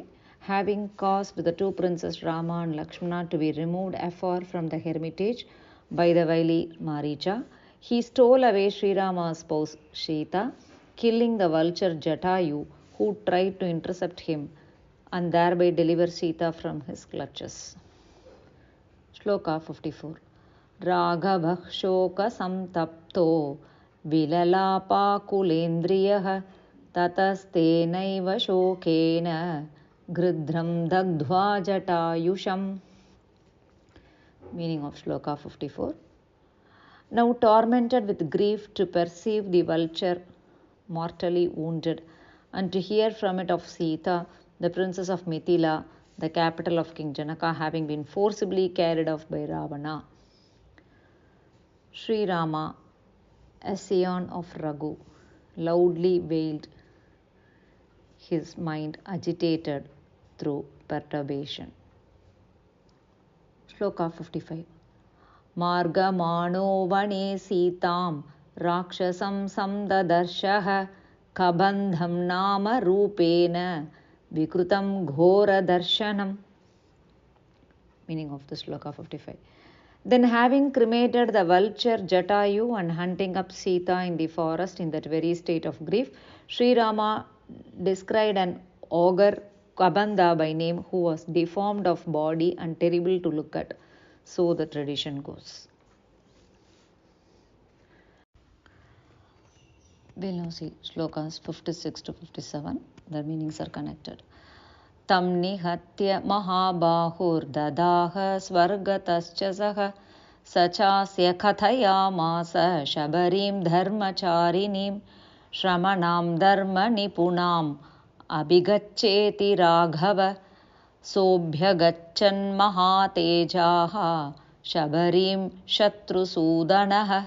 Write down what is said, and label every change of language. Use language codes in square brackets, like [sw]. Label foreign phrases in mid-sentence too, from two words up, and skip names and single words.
[en] Having caused the two princes Rama and Lakshmana to be removed afar from the hermitage by the wily Maricha, he stole away Sri Rama's spouse Sita, killing the vulture Jatayu who tried to intercept him and thereby deliver Sita from his clutches. Shloka 54. [sa] Raghavah shoka samtapto vilalapa kulendriyah tatastenaiva shokena gridram dagdhva jatayusham. [en] Meaning of Shloka 54. Now tormented with grief to perceive the vulture mortally wounded and to hear from it of Sita, the princess of Mithila, the capital of King Janaka, having been forcibly carried off by Ravana, Sri Rama, a scion of Raghu, loudly wailed, his mind agitated through perturbation. Shloka 55. [sa] Margamano vane Sitam Rakshasam samdadarshah kabandham nama rupena vikrutam ghora darshanam. [en] Meaning of the Shloka 55. Then having cremated the vulture Jatayu and hunting up Sita in the forest in that very state of grief, Sri Rama described an ogre Kabanda by name who was deformed of body and terrible to look at. So the tradition goes. We'll now see shlokas 56 to 57. The meanings are connected. [sa] Tam nihatya mahabahur swargatascha saha sachasya kathayamasa shabarim dharmacharinim shramanam dharma nipunam abhigaccheti raghava sobhyagachan mahatejaha shabarim shatrusudanaha.